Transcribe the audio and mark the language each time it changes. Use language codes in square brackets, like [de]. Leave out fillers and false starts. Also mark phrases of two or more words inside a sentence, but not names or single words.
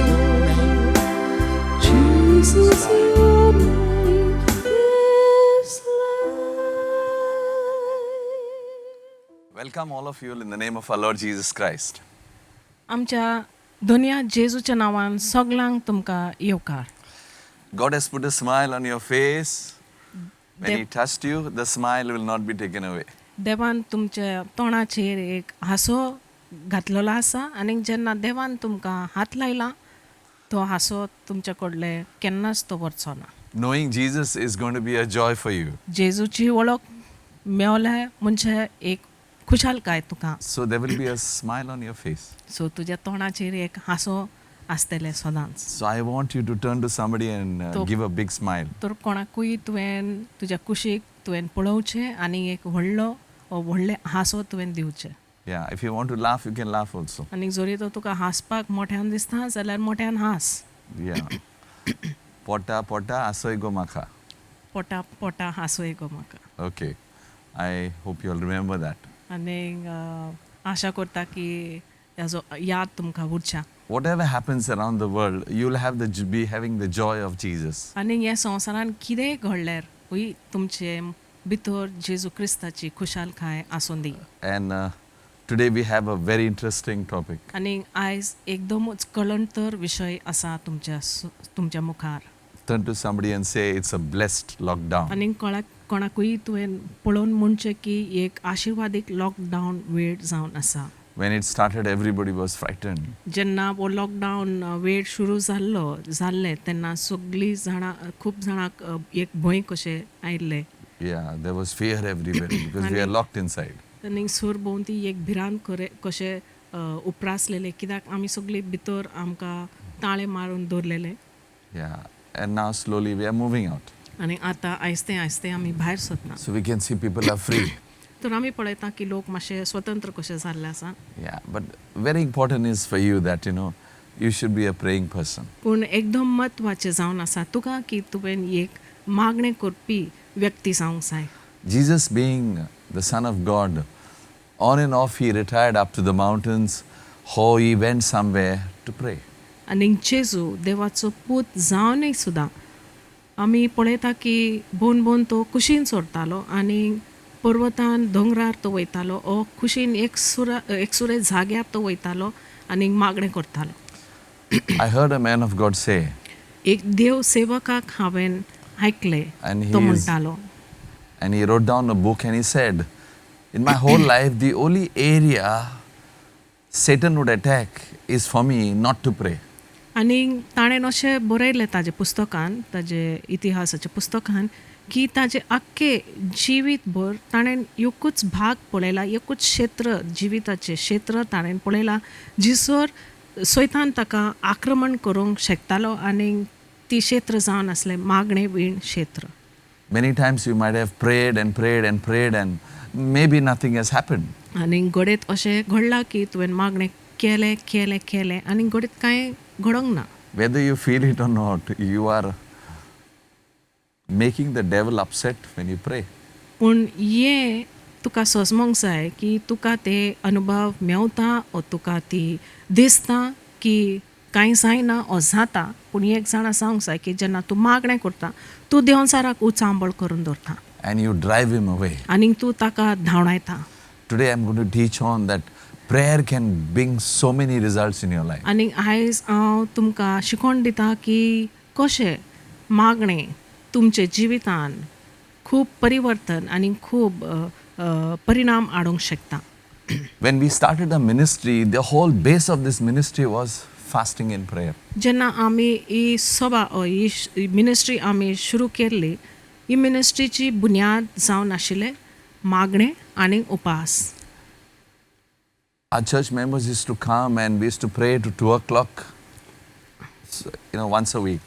[en] Jesus, your name is life. Welcome all of you in the name of our Lord Jesus Christ. [kok] आमच्या धन्या जेजूच्या नांवान सगळ्यांक तुमकां येवकार. [en] God has put a smile on your face. When He touched you, the smile will not be taken away. [kok] देवान तुमच्या तोंडाचेर एक हांसो घातलेलो आसा आनी जेन्ना देवान तुमकां हात लायला तो हांसो तुमचे कडले केन्नाच तो वरचो ना. [en] Knowing Jesus is going to be a joy for you. [kok] जेजूची वळख मेवले म्हणजे एक खुशालकाय तुका. [en] So there will be a smile on your face. [kok] सो तुज्या तोंडाचेर एक हांसो आसतलें सदांच. [en] So I want you to turn to somebody and So- give a big smile. [kok] तर कोणाकूय तुवें तुज्या कुशीक तुवें पळोवचें आनी एक व्हडलें हांसो तुवें दिवचें. [en] Yeah, if you want to laugh, you can laugh also. [kok] आनी जरी तो तुका हांसपाक मोठ्यान दिसता जाल्यार मोठ्यान हांस. [en] Yeah. [kok] Pota pota asoy gomaka. पोटा पोटा हांसोय गो म्हाका. [en] Okay. I hope you'll remember that. [kok] आनी आशा करता की हेजो याद तुमकां उरच्या. [en] Whatever happens around the world, you'll have be having the joy of Jesus. [kok] आनी ह्या संवसारान कितेंय घडल्यार तुमचे भितर जेजू क्रिस्ताची खुशालकाय आसूं दी. [en] And today we have a very interesting topic. [kok] आनी आयज एकदमूच कळंतर विशय आसा तुमच्या मुखार. [en] Turn to somebody and say it's a blessed lockdown. [kok] आनी कोणाकूय तुवें पळोवन म्हणचें की एक आशिर्वादीक लॉकडावन वेळ जावन आसा. [en] When it started, everybody was frightened. [kok] जेन्ना हो लॉकडावन वेळ सुरू जाल्ले तेन्ना सगळीं जाणां खूब जाणांक एक भंय कशें आयिल्लें. [en] Yeah, there was fear everywhere because we are locked inside. [kok] आनी सूर भोंवती एक भिरांत कशें उप्रासलेलें कित्याक आमी सगळीं भितर आमकां ताळे मारून दवरलेले. [en] Yeah, and now slowly we are moving out. [kok] आनी आतां आयस्ते आयस्ते आमी भायर सरता. [en] So we can see people are free. [kok] तर आमी पळयता की लोक मातशे स्वतंत्र कशे जाल्ले आसा. [en] Yeah, but very important is for you that, you should be a praying person. [kok] पूण एकदम म्हत्वाचें जावन आसा तुका की तुवें एक मागणें करपी व्यक्ती जावंक जाय. [en] Jesus being the Son of God, on and off he retired up to the mountains, or he went somewhere to pray. [kok] आनी जेजू देवाचो पूत जावनय सुद्दां आमी पळयता की भोवन तो कुशीन सोरतालो आनी पर्वतान दोंगरार तो वयतालो ओ कुशीन एकसुरे जाग्यार तो वयतालो आनी मागणें करतालो. [en] I heard a man of God say, [kok] एक देव सेवकाक हांवें आयकलें [en] And [kok] तो [en] he is- [kok] म्हणटालो [en] and he wrote down a book and he said, in my whole life, the only area Satan would attack is for me not to pray. [kok] आनी ताणें अशें बरयलें ताजे पुस्तकान ताजे इतिहासाच्या पुस्तकान की ताजे आख्खे जिवीत भर ताणें एकूच भाग पळयला एकूच क्षेत्र जिविताचें क्षेत्र ताणें पळयलां जिसर सैतान ताका आक्रमण करूंक शकतालो आनी ती क्षेत्र जावन आसलें मागणें विण क्षेत्र. [en] Many times you might have prayed and prayed and prayed and maybe nothing has happened. [kok] आनी घडयत अशें घडलां की तुवें मागणें केलें आनी घडयत कांय घडोंक ना. [en] Whether you feel it or not, you are making the devil upset when you pray. [kok] पूण हें तुका सोसमोंक जाय की तुका ते अनुभव मेवता ओ तुका ती दिसता की कांय जायना ओ जाता पूण एक जाणा सांगूंक जाय की जेन्ना तूं मागणें करता तूं देंवचाराक उचांबळ करून दवरता [en] And you drive him away. [kok] आनी तूं ताका धांवडायता. [en] Today I'm going to teach on that prayer can bring so many results in your life. [kok] आनी आयज हांव तुमकां शिकोवन दिता की कशें मागणें तुमचे जिवितान खूब परिवर्तन आनी खूब परिणाम हाडूंक शकता. [en] When we started the ministry, the whole base of this ministry was fasting and prayer. [kok] जेन्ना आमी ही सभा ही मिनिस्ट्री आमी सुरू केल्ली ही मिनिस्ट्रीची बुन्याद जावन आशिल्लें मागणें आनी उपास. [en] Our church members used to come and we used to pray to 2 o'clock, once a week.